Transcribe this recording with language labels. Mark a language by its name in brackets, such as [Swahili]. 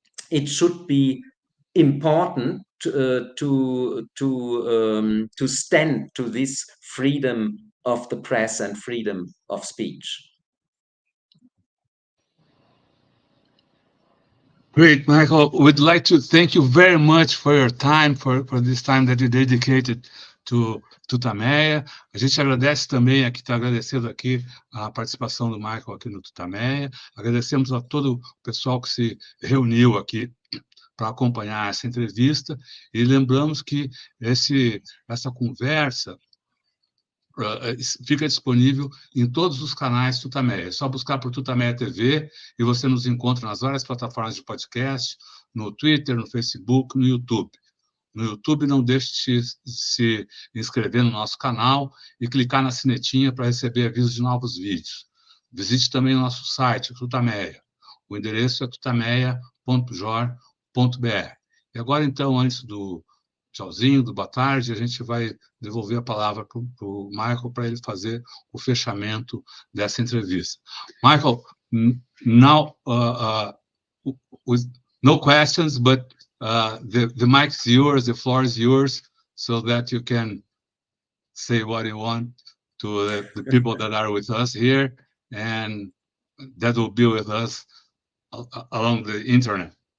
[English] It should be important to stand to this freedom of the press and freedom of speech. Great, Michael. We'd like to thank you very much for your time, for this time that you dedicated to TUTAMÉIA. [Portuguese] A gente agradece também, aqui está agradecendo aqui a participação do Michael aqui no TUTAMÉIA. Agradecemos a todo o pessoal que se reuniu aqui para acompanhar essa entrevista, e lembramos que essa conversa fica disponível em todos os canais TUTAMÉIA. É só buscar por TUTAMÉIA TV e você nos encontra nas várias plataformas de podcast, no Twitter, no Facebook, no YouTube. No YouTube, não deixe de se inscrever no nosso canal e clicar na sinetinha para receber avisos de novos vídeos. Visite também o nosso site, TUTAMÉIA. O endereço é tutameia.jor.br. E agora, então, antes do tchauzinho, do boa tarde, a gente vai devolver a palavra para o Michael para ele fazer o fechamento dessa entrevista. [English] Michael, now, with no questions, but the mic is yours, the floor is yours, so that you can say what you want to the people that are with us here and that will be with us along the internet.